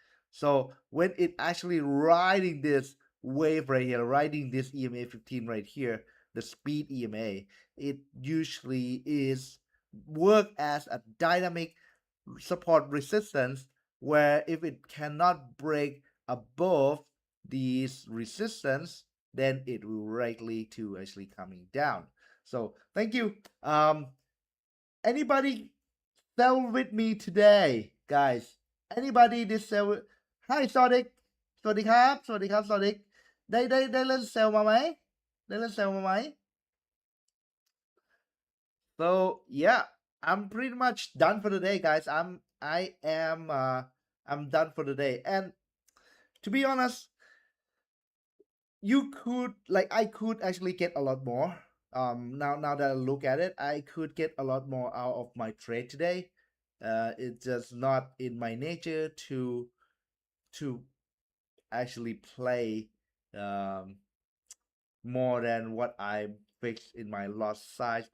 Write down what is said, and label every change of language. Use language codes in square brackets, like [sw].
[en] So when it actually riding this wave right here, riding this EMA 15 right here, the speed EMA, it usually is work as a dynamic support resistance where if it cannot break above these resistance, then it will likely to actually coming down. So thank you. Anybody sell with me today, guys? Anybody this sell with? Hi, Sonic. [th] สวัสดีครับสวัสดีครับสวัสดีได้เล่นเซลมาไหมได้เล่นเซลมาไหม [en] So yeah, I'm pretty much done for the day, guys. I'm done for the day. And to be honest, you could like I could actually get a lot more. Now that I look at it, I could get a lot more out of my trade today. It's just not in my nature to actually play um more than what I fixed in my loss size.